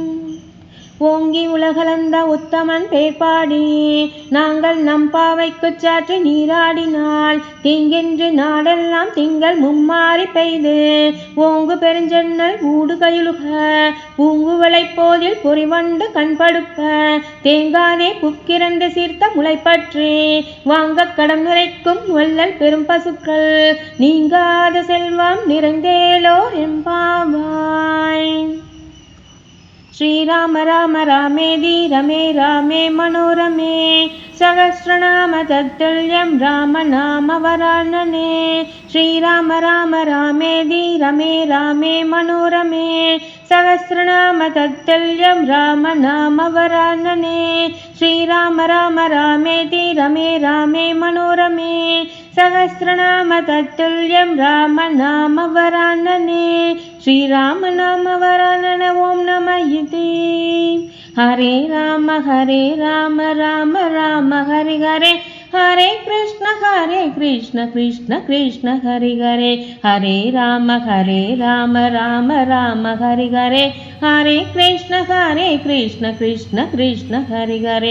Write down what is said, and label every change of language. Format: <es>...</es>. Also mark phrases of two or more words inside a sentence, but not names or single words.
<ta>ஓங்கி உலகளந்த உத்தமன் பேர்பாடி நாங்கள் நம் பாவைக்குச் சாற்றி நீராடினால் தீங்கின்றி நாடெல்லாம் திங்கள் மும்மாறி பெய்து ஓங்கு பெருஞ்சென்னல் ஊடு கையுலுக பூங்குவளை போதில் பொறிவண்டு கண்படுப்ப தேங்காதே புக்கிரண்டு சீர்த்த முளைப்பற்றி வாங்க கடம் நிறைக்கும் வள்ளல் பெரும் பசுக்கள் நீங்காத செல்வம் நிறைந்தேலோர் எம்பாவாய்.</ta> <sa>श्रीराम राम रामेति रमे रामे मनोरमे सहस्रनाम तत्तुल्यं राम नाम वरानने. श्रीराम राम रामेति रमे रामे मनोरमे सहस्रनाम तत्तुल्यं राम नाम वरानने. श्रीराम राम रामेति रमे रामे मनोरमे सहस्रनाम तत्तुल्यं राम नाम वरानने. श्रीराम नाम वरानन ओम नमः इति. हरे राम राम राम हरे हरे हरे कृष्ण कृष्ण कृष्ण हरे हरे. हरे राम राम राम हरे हरे. हरे कृष्ण कृष्ण कृष्ण हरे हरे.</sa>